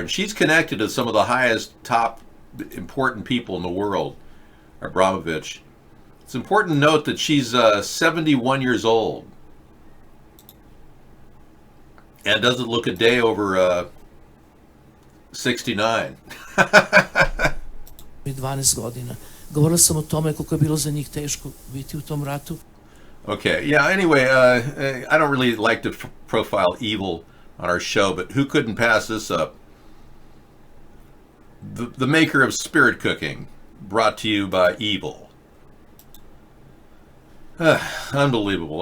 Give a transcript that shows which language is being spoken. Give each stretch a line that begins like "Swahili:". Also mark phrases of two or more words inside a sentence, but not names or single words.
English: And she's connected to some of the highest, top, important people in the world, Abramovich. It's important to note that she's 71 years old. And doesn't look a day over 69.
Croatian: 12 godina. Govorila sam o tome koliko je bilo za njih teško biti u tom ratu.
English: Okay, yeah, anyway, I don't really like to profile evil on our show, but who couldn't pass this up? The maker of spirit cooking, brought to you by evil. Unbelievable.